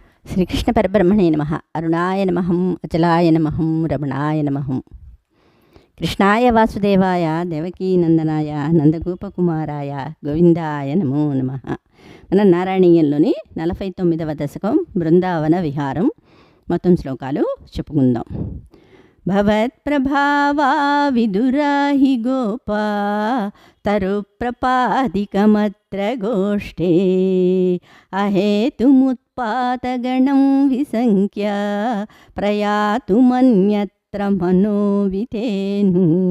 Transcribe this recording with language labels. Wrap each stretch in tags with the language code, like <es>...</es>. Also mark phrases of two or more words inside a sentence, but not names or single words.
<sa>ಶ್ರೀಕೃಷ್ಣಪರಬ್ರಹ್ಮಣೇ ನಮಃ. ಅರುಣಾಯ ನಮಃ, ಅಚಲಾಯ ನಮಃ, ರಮಣಾಯ ನಮಃ. ಕೃಷ್ಣಾಯ ವಾಸುದೇವಾಯ దేవకీనందనాయ నందగోపకుమారాయ గోవిందాయ నమో నమః.</sa> <te>మన నారాయణీయంలోని 49వ దశకం బృందావన విహారం మొత్తం శ్లోకాలు చెప్పుకుందాం.</te> <sa>భవత్ప్రభావా విదురాహి గోపా తరుప్రపాదికమత్ర గోష్ఠే అహేతుముత్పాతగణం విసంఖ్య ప్రయాతుమన్యత్ర మనోవితేను.</sa>